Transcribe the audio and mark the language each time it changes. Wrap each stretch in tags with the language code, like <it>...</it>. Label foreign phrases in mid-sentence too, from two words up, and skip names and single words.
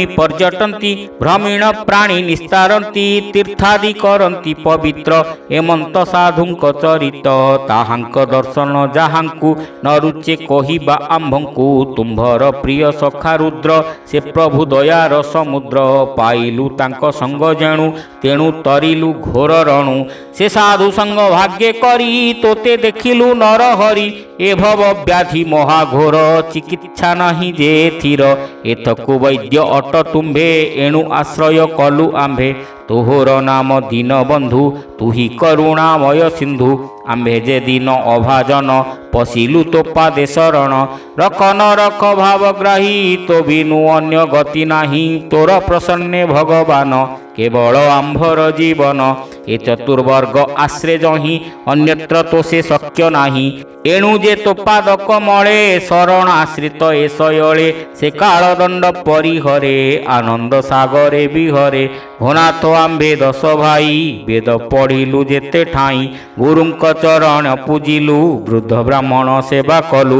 <or>ପର୍ଯ୍ୟଟନ୍ତି ଭ୍ରମୀଣ ପ୍ରାଣୀ ନିସ୍ତାରନ୍ତି ତୀର୍ଥାଦି କରନ୍ତି ପବିତ୍ର ହେମନ୍ତ ସାଧୁଙ୍କ ଚରିତ ତାହାଙ୍କ ଦର୍ଶନ ଯାହାଙ୍କୁ ନ ରୁଚେ କହିବା ଆମ୍ଭଙ୍କୁ ତୁମ୍ଭର ପ୍ରିୟ ସଖା ରୁଦ୍ର ସେ ପ୍ରଭୁ ଦୟାର ସମୁଦ୍ର ପାଇଲୁ ତାଙ୍କ ସଙ୍ଗ ଯେଣୁ ତେଣୁ ତରିଲୁ ଘୋର ରଣୁ ସେ ସାଧୁ ସଙ୍ଗ ଭାଗ୍ୟ କରି ତୋତେ ଦେଖିଲୁ ନର ହରି ଏ ଭବ ବ୍ୟାଧି ମହାଘୋର ଚିକିତ୍ସା ନାହିଁ ଯେ ଥିର ଏଥକୁ ବୈଦ୍ୟ ଅଟ ତୁମ୍ଭେ ଏଣୁ ଆଶ୍ରୟ କଲୁ ଆମ୍ଭେ ତୋହର ନାମ ଦୀନ ବନ୍ଧୁ ତୁହି କରୁଣାମୟ ସିନ୍ଧୁ ଆମ୍ଭେ ଯେ ଦୀନ ଅଭାଜନ ପଶିଲୁ ତୋ ପାଦେ ଶରଣ ରଖ ନ ରଖ ଭାବଗ୍ରାହୀ ତୋ ବିନୁ ଅନ୍ୟ ଗତି ନାହିଁ ତୋର ପ୍ରସନ୍ନେ ଭଗବାନ କେବଳ ଆମ୍ଭର ଜୀବନ ଏ ଚତୁର୍ବର୍ଗ ଆଶ୍ରେ ଜହିଁ ଅନ୍ୟତ୍ର ତ ସେ ଶକ୍ୟ ନାହିଁ। ଏଣୁ ଯେ ତୋପାଦ କମଳେ ଶରଣ ଆଶ୍ରିତ ଏ ଶୟଳେ ସେ କାଳଦଣ୍ଡ ପରିହରେ ଆନନ୍ଦ ସାଗରେ ବିହରେ। ଭନାଥ ଆମ୍ଭେ 10 ଭାଇ ବେଦ ପଢ଼ିଲୁ ଯେତେ ଠାଇଁ ଗୁରୁଙ୍କ ଚରଣ ପୂଜିଲୁ ବୃଦ୍ଧ ବ୍ରାହ୍ମଣ ସେବା କଲୁ।</or>